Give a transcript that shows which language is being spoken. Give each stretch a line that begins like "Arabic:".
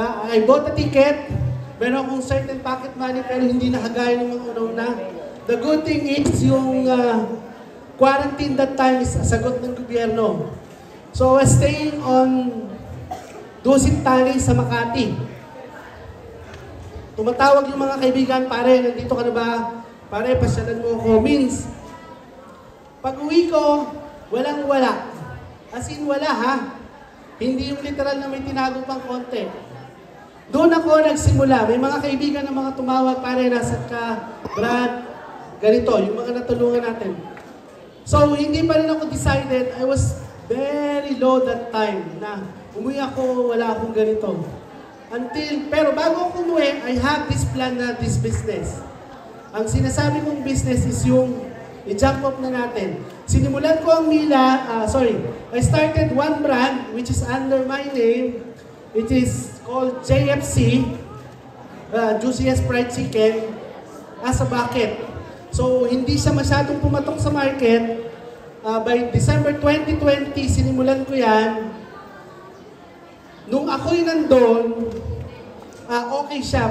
English: I bought a ticket.
Filipino: Meron akong certain pocket money pero hindi nakagaya ng mga una.
English: The good thing is yung quarantine that time is
Filipino: sagot ng gobyerno.
English: So I was staying on Dusit Tali sa Makati.
Filipino: Tumatawag yung mga kaibigan, pare, nandito ka na ba? Pare, pasyalan mo ako. Means, pag uwi ko, walang-wala. As in, wala ha. Hindi yung literal na may tinago pang konti. Doon ako nagsimula. May mga kaibigan na mga tumawag, pare, nasaan ka, Brad, ganito, yung mga natulungan natin. So, hindi pa rin ako decided.
English: I was very low that time
Filipino: na umuwi ako, wala akong ganito. Pero bago ako umuwi,
English: I have this plan na this business.
Filipino: Ang sinasabi kong business is yung i-jump up na natin. Sinimulan ko ang
English: I started one brand which is under my name. It is called JFC, Juiciest Fried Chicken, as a bucket.
Filipino: So, hindi siya masyadong pumatok sa market.
English: By December 2020,
Filipino: sinimulan ko yan. Nung ako'y nandun, okay siya.